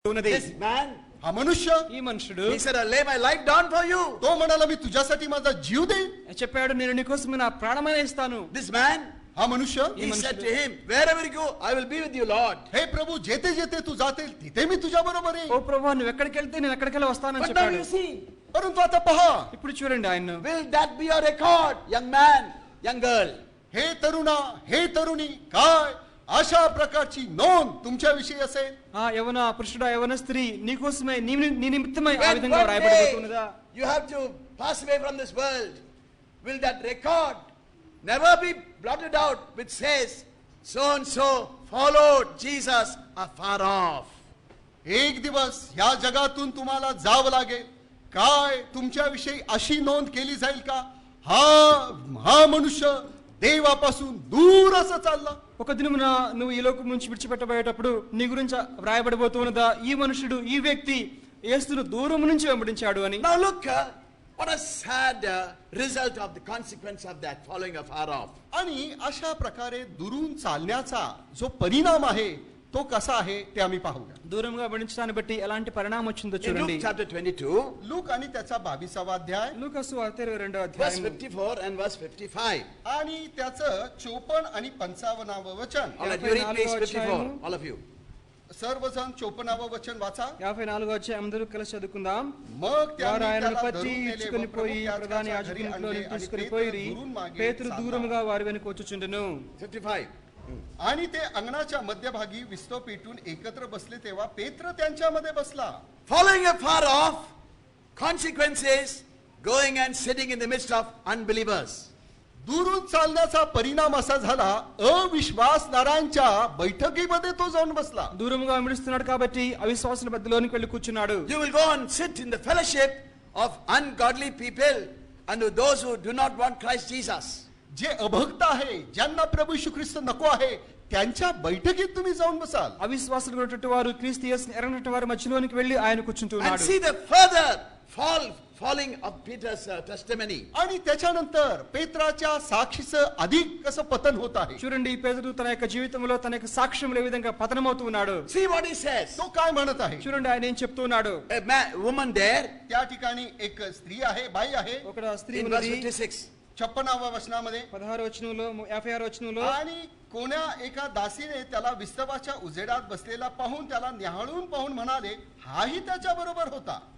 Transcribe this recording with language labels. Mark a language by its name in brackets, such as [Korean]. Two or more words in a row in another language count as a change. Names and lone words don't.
[English] This man, [Marathi] हा मनुष्य [Telugu] ఈ మనుషుడు [English] he said, I'll lay my life down for you. [Marathi] तो म्हणाला मी तुझ्यासाठी माझा जीव देईन. [Telugu] చెప్పాడు, నేను నీకోసం నా ప్రాణమైన ఇస్తాను. [English] This man, [Marathi] हा मनुष्य [English] he said to him, wherever you go, I will be with you, Lord. [Marathi] हे प्रभू जेथे जेथे तू जातील तिथे मी तुझ्या बरोबर [Telugu] ఓ [Marathi] येईन. [Telugu] ప్రభువా, నువ్వు ఎక్కడికి వెళ్తే నేను ఎక్కడికి వస్తానని [English] But now [Telugu] చెప్పాడు. [English] you see, [Marathi] परंतु आता पहा, [Telugu] ఇప్పుడు చూడండి ఆయన, [English] will that be your record, young man, young girl? [Marathi] हे तरुणा हे तरुणी, काय अशा प्रकारची नोंद तुमच्याविषयी असेल. [Telugu] ఆ యవన పురుషుడా, యవన స్త్రీ, నీకోసమై నీ నిమిత్తమై ఆ [English] When [Telugu] విధంగా [English] one [Telugu] వ్రాయబడబోతున్నదా? [English] day you have to pass away from this world, will that record never be blotted out which says, so and so followed Jesus afar off? [Marathi] एक दिवस ह्या जगातून तुम्हाला जावं लागेल. काय तुमच्याविषयी अशी नोंद केली जाईल का, हा हा मनुष्य देवापासून दूर असं चालला. [Telugu] ఒక దినమున నువ్వు ఈ లోకం నుంచి విడిచిపెట్టబోయేటప్పుడు నీ గురించి వ్రాయబడబోతున్నదా, ఈ మనుషుడు, ఈ వ్యక్తి యేసును దూరం నుంచి వెంబడించాడు అని. [English] Now look, what a sad result of the consequence of that following afar off. [Marathi] आणि अशा प्रकारे दुरून चालण्याचा जो परिणाम आहे तो कसा आहे ते आम्ही पाहूया. [Telugu] దూరంగా వెంబడించడాన్ని బట్టి ఎలాంటి పరిణామం వచ్చిందో [English] In [Telugu] చూడండి. [English] Luke chapter 22, [Marathi] लूक आणि त्याचा 22वा अध्याय [Telugu] లూకాసు వార్త 22వ [English] verse [Telugu] అధ్యాయం [English] 54 and verse 55. [Marathi] आणि त्याचं 54 आणि 55व वचन. [English] All of you read page 54, [Telugu] అధ్యాయము. [English] all of you. [Marathi] सर्वजण 54व वचन वाचा. [Telugu] 54వ అధ్యాయం అందరూ కలిసి చదువుకుందాం. [Marathi] मग [Telugu] వారు [Marathi] त्यांनी [Telugu] ఆయనను [Marathi] त्याला [Telugu] పట్టి [Marathi] धरून नेले व [Telugu] ఈడ్చుకొని పోయి [Marathi] प्रमुख [Telugu] ప్రధాన [Marathi] याजकाच्या घरी [Telugu] యాజకుని [Marathi] आणले आणि [Telugu] తీసుకొని [Marathi] पेत्र [Telugu] పోయిరి. [Marathi] दुरून मागे [Telugu] పేతురు [Marathi] चालला. [Telugu] దూరముగా వారి వెనుక వచ్చుచుండెను. 55. [Marathi] आणि ते अंगणाच्या मध्यभागी विस्तो पेटून एकत्र बसले तेव्हा पेत्र त्यांच्यामध्ये बसला. [English] Following afar off, consequences going and sitting in the midst of unbelievers. [Marathi] दुरून चालण्याचा परिणाम असा झाला, अविश्वासणाऱ्यांच्या बैठकीमध्ये तो जाऊन बसला. [Telugu] దూరముగా వెంబడిస్తున్నాడు కాబట్టి అవిశ్వాసుల మధ్యలోనికి వెళ్లి కూర్చున్నాడు. [English] You will go and sit in the fellowship of ungodly people and those who do not want Christ Jesus. [Marathi] जे अभक्त आहे, ज्यांना प्रभू येशू ख्रिस्त नको आहे, त्यांच्या बैठकीत तुम्ही जाऊन बसाल. [Telugu] అవిశ్వాసులు ఉన్నటువంటి వారు, క్రీస్తు యేసుని ఎరగనటువంటి వారి మధ్యలోనికి వెళ్లి ఆయన కూర్చుంటూ [English] And [Telugu] ఉన్నాడు. [English] see the further falling of Peter's testimony. [Marathi] आणि त्याच्यानंतर पेत्राच्या साक्षीचं अधिक कसं पतन होत आहे. [Telugu] చూడండి, పేతురు తన యొక్క జీవితంలో తన యొక్క సాక్ష్యంలో ఏ విధంగా పతనమవుతూ ఉన్నాడు. [English] See what he says. [Marathi] तो काय म्हणत आहे. [Telugu] చూడండి ఆయన ఏం చెప్తూ ఉన్నాడు. [English] A woman there [Marathi] त्या ठिकाणी एक स्त्री आहे, बाई आहे. [Telugu] ఒక స్త్రీ [English] in verse [Telugu] ఉన్నది. 56. [Marathi] 56వ वचनामध्ये. [Telugu] 16 వచనంలో 56 వచనంలో [Marathi] आणि कोण्या एका दासीने त्याला विस्तवाच्या उजेडात बसलेला पाहून त्याला न्याहाळून पाहून म्हणाले, हाही त्याच्या बरोबर होता.